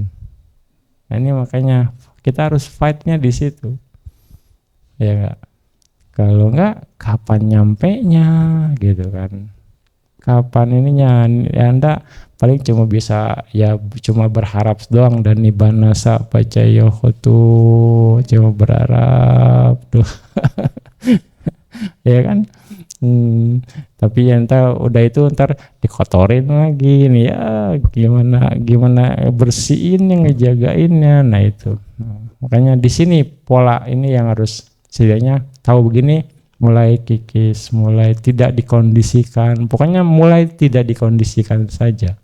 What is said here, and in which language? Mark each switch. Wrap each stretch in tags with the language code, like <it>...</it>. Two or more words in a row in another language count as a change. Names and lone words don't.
<id>Nah, ini makanya kita harus fight-nya di situ. Ya enggak? Kalau enggak, kapan nyampe-nya gitu kan. Kapan ininya, ya Anda paling cuma bisa ya cuma berharap doang, dan</id> <pi>nibbana sa pacayohotu,</pi> <id>cuma berharap tuh. Ya kan? Tapi ya ntar udah itu ntar dikotorin lagi nih ya, gimana bersihin, ngejagainnya. Nah itu, makanya di sini pola ini yang harus setidaknya tahu begini, mulai kikis, mulai tidak dikondisikan, pokoknya mulai tidak dikondisikan saja.</id>